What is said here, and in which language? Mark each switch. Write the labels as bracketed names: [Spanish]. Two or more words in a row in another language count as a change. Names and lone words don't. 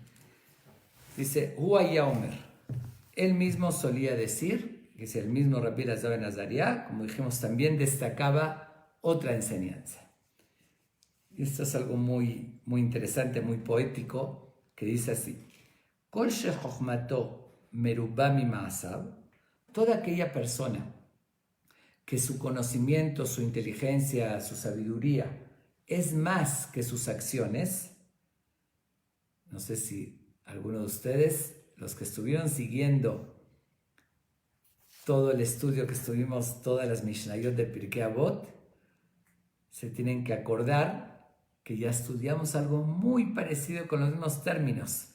[Spanish] Dice, [Hebrew] הוא היה אומר. [Spanish] Él mismo solía decir, que es el mismo Rabbi Elazar ben Azaria, como dijimos, también destacaba otra enseñanza. Y esto es algo muy, muy interesante, muy poético, que dice así, [Hebrew] כל שחכמתו מרובה ממעשיו, [Spanish] toda aquella persona que su conocimiento, su inteligencia, su sabiduría es más que sus acciones. No sé si alguno de ustedes, los que estuvieron siguiendo todo el estudio que estuvimos, todas las Mishnayot de Pirkei Avot, se tienen que acordar que ya estudiamos algo muy parecido con los mismos términos.